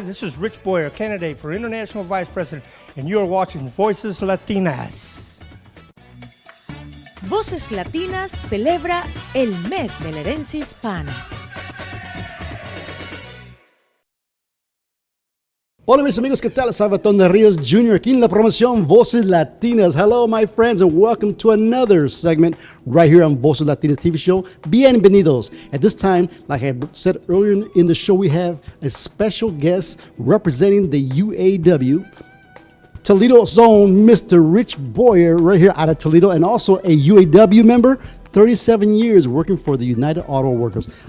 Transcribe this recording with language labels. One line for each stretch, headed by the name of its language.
English: This is Rich Boyer, candidate for International Vice President, and you are watching Voces Latinas.
Spanish: Voces Latinas celebra el mes de la herencia hispana. Hola mis amigos, ¿qué tal? Salvatore de Rios Jr. aquí en la promoción Voces Latinas.
English: Hello my friends and welcome to another segment right here on Voces Latinas TV show.
Spanish: Bienvenidos.
English: At this time, like I said earlier in the show, we have a special guest representing the UAW Toledo's own Mr. Rich Boyer right here out of Toledo, and also a UAW member, 37 years working for the United Auto Workers.